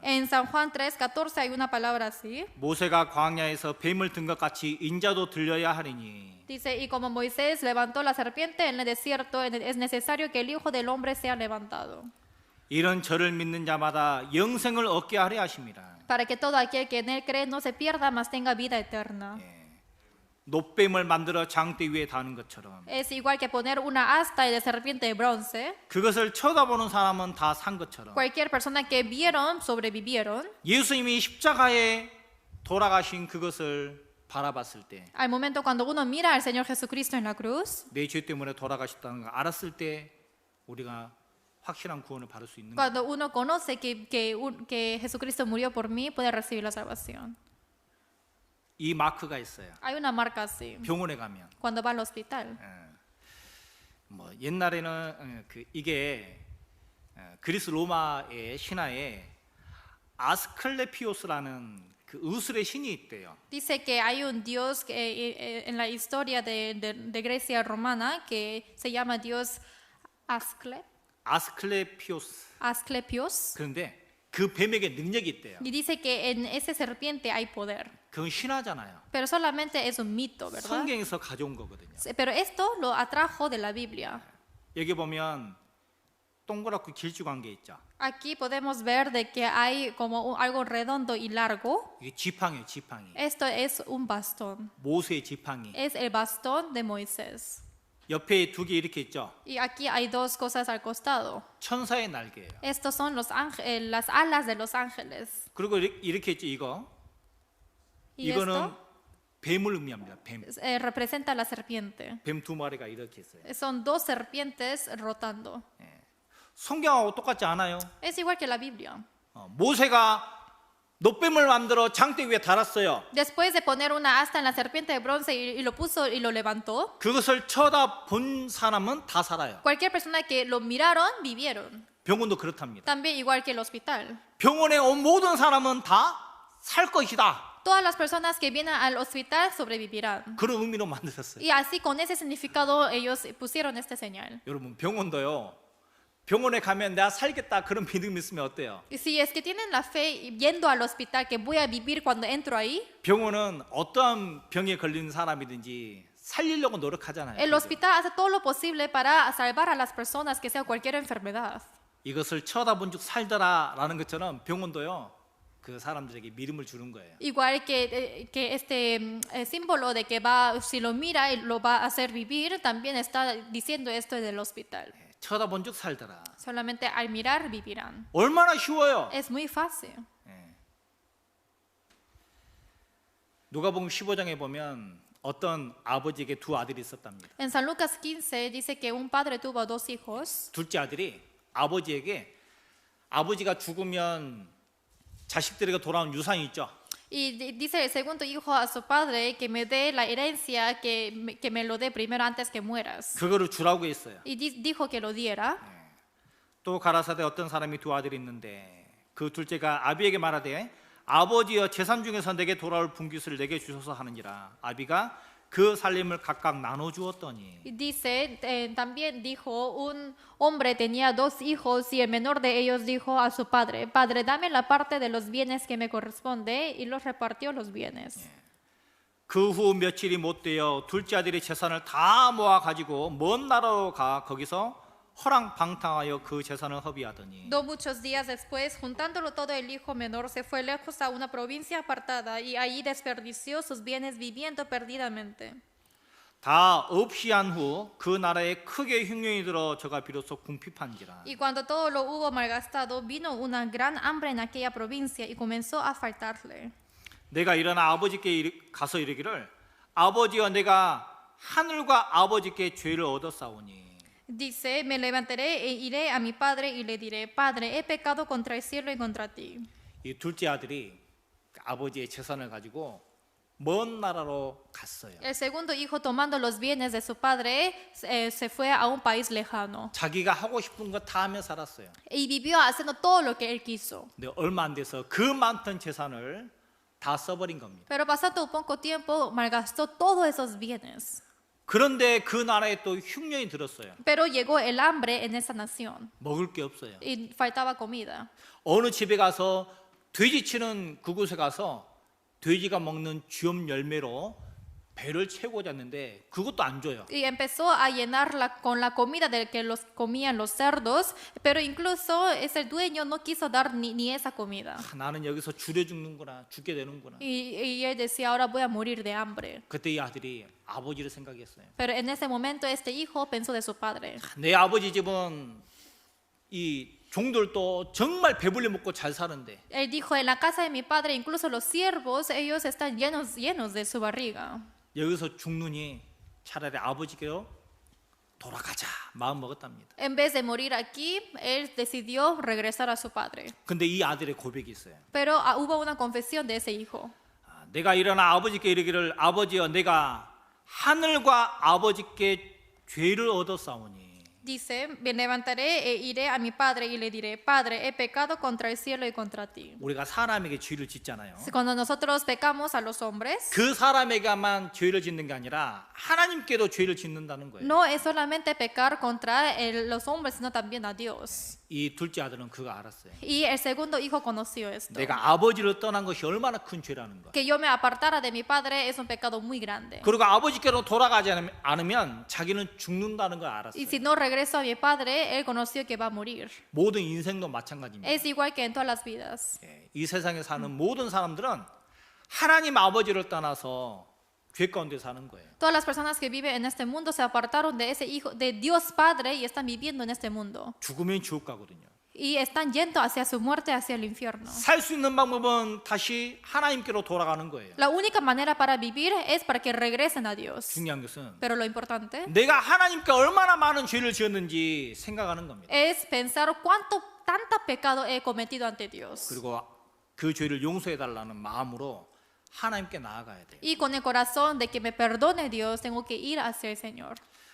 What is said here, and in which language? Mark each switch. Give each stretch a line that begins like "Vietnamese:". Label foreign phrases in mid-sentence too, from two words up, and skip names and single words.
Spanish: En San Juan 3:14 hay una palabra así.
Korean: 모세가 광야에서 뱀을 든 것 같이 인자도 들려야 하리니
Spanish: Dice, y como Moisés levantó la serpiente en el desierto, es necesario que el Hijo del Hombre sea levantado,
Korean: 이런 저를 믿는 자마다 영생을 얻게 하려 하심이라.
Spanish: para que todo aquel que en él cree no se pierda, mas tenga vida eterna.
Korean: 놋뱀을 만들어 장대 위에 다는 것처럼
Spanish: Es igual que poner una asta de serpiente de bronce.
Korean: 그것을 쳐다보는 사람은 다 산 것처럼
Spanish: Cualquier persona que vieron, sobrevivieron.
Korean: 예수님이 십자가에 돌아가신 그것을 바라봤을 때
Spanish: Al momento cuando uno mira al Señor Jesucristo en la cruz,
Korean: 내 죄 때문에 돌아가셨다는 걸 알았을 때 우리가 확실한 구원을 받을 수 있는 거예요.
Spanish: cuando uno conoce que Jesucristo murió por mí, puede recibir la salvación.
Korean: 이 마크가 있어요.
Spanish: Hay una marca así
Korean: 병원에 가면
Spanish: cuando va al hospital.
Korean: 뭐 옛날에는 이게 그리스 로마의 신화에 아스클레피오스라는 그 의술의 신이 있대요.
Spanish: Dice que hay un dios en la historia de Grecia romana que se llama Dios Asclepios.
Korean: 그런데 그 뱀에게 능력이 있대요.
Spanish: Y dice que en ese serpiente hay poder.
Korean: 그건 신화잖아요.
Spanish: Pero solamente es un mito, ¿verdad?
Korean: 성경에서 가져온 거거든요.
Spanish: Pero esto lo atrajo de la Biblia.
Korean: 여기 보면 동그랗고 길쭉한 게 있죠.
Spanish: Aquí podemos ver de que hay como algo redondo y largo.
Korean: 이게 지팡이에요, 지팡이.
Spanish: Esto es un bastón.
Korean: 모세의 지팡이.
Spanish: Es el bastón de Moisés.
Korean: 옆에 두 개 이렇게 있죠.
Spanish: Y aquí hay dos cosas al costado.
Korean: 천사의 날개예요.
Spanish: Estos son las alas de los ángeles.
Korean: 그리고 이렇게 있죠, 이거.
Spanish: Y
Korean: 이거는
Spanish: esto
Korean: 뱀을 의미합니다. 뱀.
Spanish: representa la serpiente.
Korean: 뱀 두 마리가 이렇게 있어요.
Spanish: Son dos serpientes rotando.
Korean: 성경하고 똑같지 않아요.
Spanish: Es igual que la Biblia.
Korean: 모세가 놋뱀을 만들어 장대 위에 달았어요.
Spanish: Después de poner una asta en la serpiente de bronce y lo puso y lo levantó,
Korean: 그것을 쳐다본 사람은 다 살아요.
Spanish: cualquier persona que lo miraron, vivieron.
Korean: 병원도 그렇답니다.
Spanish: También igual que el hospital.
Korean: 병원에 온 모든 사람은 다 살 것이다.
Spanish: Todas las personas que vienen al hospital sobrevivirán.
Korean: 그런 의미로 만드셨어요.
Spanish: Y así con ese significado ellos pusieron este señal.
Korean: 여러분 병원도요. 병원에 가면 내가 살겠다 그런 믿음이 있으면 어때요?
Spanish: Y si es que tienen la fe yendo al hospital que voy a vivir cuando entro ahí,
Korean: 병원은 어떠한 병에 걸린 사람이든지 살리려고 노력하잖아요.
Spanish: el
Korean: 그죠?
Spanish: hospital hace todo lo posible para salvar a las personas que sea cualquier enfermedad.
Korean: 이것을 쳐다본 즉 살더라라는 것처럼 병원도요. 그 사람들에게 믿음을 주는 거예요.
Spanish: Igual que este símbolo de que va, si lo mira y lo va a hacer vivir, también está diciendo esto del hospital.
Korean: 쳐다본 즉 살더라.
Spanish: Solamente al mirar vivirán.
Korean: 얼마나 쉬워요.
Spanish: Es muy fácil.
Korean: 누가복음 15장에 보면 어떤 아버지에게 두 아들이 있었답니다.
Spanish: En San Lucas 15 dice que un padre tuvo dos hijos
Korean: 둘째 아들이 아버지에게 아버지가 죽으면 자식들에게 돌아온 유산이 있죠.
Spanish: y dice el segundo hijo a su padre que me dé la herencia, que me lo dé primero antes que mueras.
Korean: 그거를 주라고 했어요.
Spanish: Y dijo que lo diera.
Korean: 또 가라사대 어떤 사람이 두 아들이 있는데 그 둘째가 아비에게 말하되 아버지여 재산 중에서 내게 돌아올 분깃을 내게 주소서 하느니라. 아비가 그 살림을 각각 나눠 주었더니
Spanish: Y dice, también dijo, un hombre tenía dos hijos y el menor de ellos dijo a su padre, Padre, dame la parte de los bienes que me corresponde, y los repartió los bienes.
Korean: 그 후 며칠이 못 되어 둘째 아들이 재산을 다 모아 가지고 먼 나라로 가 거기서 허랑방탕하여 그 재산을 허비하더니
Spanish: No muchos días después, juntándolo todo, el hijo menor se fue lejos a una provincia apartada y allí desperdició sus bienes viviendo perdidamente.
Korean: 다 없이 한 후 그 나라에 크게 흉년이 들어 저가 비로소 궁핍한지라.
Spanish: Y cuando todo lo hubo malgastado, vino una gran hambre en aquella provincia y comenzó a faltarle.
Korean: 내가 일어나 아버지께 가서 이르기를 아버지여 내가 하늘과 아버지께 죄를 얻었사오니
Spanish: Dice, me levantaré e iré a mi padre y le diré, Padre, he pecado contra el cielo y contra ti.
Korean: 이 둘째 아들이 아버지의 재산을 가지고 먼 나라로 갔어요.
Spanish: El segundo hijo, tomando los bienes de su padre, se fue a un país lejano
Korean: 자기가 하고 싶은 거 다 하며 살았어요.
Spanish: y vivió haciendo todo lo que él quiso.
Korean: 근데 얼마 안 돼서 그 많던 재산을 다 써버린 겁니다.
Spanish: Pero pasando poco tiempo, malgastó todos esos bienes.
Korean: 그런데 그 나라에 또 흉년이 들었어요.
Spanish: Pero llegó el hambre en esa nación
Korean: 먹을 게 없어요.
Spanish: y faltaba comida.
Korean: 어느 집에 가서 돼지 치는 그곳에 가서 돼지가 먹는 쥐엄 열매로 배를 채우고자 했는데 그것도 안 줘요.
Spanish: Y empezó a llenarla con la comida del que los comían los cerdos, pero incluso ese dueño no quiso dar ni esa comida.
Korean: 나는 여기서 줄여 죽는구나, 죽게 되는구나.
Spanish: Y él decía, ahora voy a morir de hambre.
Korean: 그때 이 아들이 아버지를 생각했어요.
Spanish: Pero en ese momento este hijo pensó de su padre.
Korean: 내 아버지 집은 이 종들도 정말 배불리 먹고 잘 사는데
Spanish: Él dijo, en la casa de mi padre, incluso los siervos, ellos están llenos de su barriga.
Korean: 여기서 죽느니 차라리 아버지께로 돌아가자 마음 먹었답니다.
Spanish: En vez de morir aquí, él decidió regresar a su padre.
Korean: 근데 이 아들의 고백이 있어요.
Spanish: Pero hubo una confesión de ese hijo.
Korean: 내가 일어나 아버지께 이르기를 아버지여 내가 하늘과 아버지께 죄를 얻었사오니
Spanish: Dice, me levantaré e iré a mi padre y le diré, Padre, he pecado contra el cielo y contra ti.
Korean: 우리가 사람에게 죄를 짓잖아요.
Spanish: Cuando nosotros pecamos a los hombres,
Korean: 그 사람에게만 죄를 짓는 게 아니라 하나님께도 죄를 짓는다는 거예요.
Spanish: no es solamente pecar contra los hombres, sino también a Dios.
Korean: 이 둘째 아들은 그거 알았어요.
Spanish: Y el segundo hijo conoció esto.
Korean: 내가 아버지를 떠난 것이 얼마나 큰 죄라는 거.
Spanish: Que yo me apartara de mi padre es un pecado muy grande.
Korean: 그리고 아버지께로 돌아가지 않으면 자기는 죽는다는 걸
Spanish: Y
Korean: 알았어요.
Spanish: si no regreso a mi padre, él conoció que va a morir.
Korean: 모든 인생도 마찬가지입니다.
Spanish: Es igual que en todas las vidas.
Korean: 이 세상에 사는 모든 사람들은 하나님 아버지를 떠나서 죄 가운데 사는 거예요.
Spanish: Todas las personas que viven en este mundo se apartaron de ese hijo, de Dios Padre, y están viviendo en este mundo.
Korean: 죽으면 지옥 가거든요.
Spanish: Y están yendo hacia su muerte, hacia el infierno.
Korean: 살 수 있는 방법은 다시 하나님께로 돌아가는 거예요.
Spanish: La única manera para vivir es para que regresen a Dios.
Korean: 중요한 것은
Spanish: Pero lo importante
Korean: 내가 하나님께 얼마나 많은 죄를 지었는지 생각하는 겁니다.
Spanish: es pensar tanta pecado he cometido ante Dios.
Korean: 그리고 그 죄를 용서해 달라는 마음으로 하나님께 나아가야 돼요.
Spanish: Y con el corazón de que me perdone Dios, tengo que ir hacia el Señor.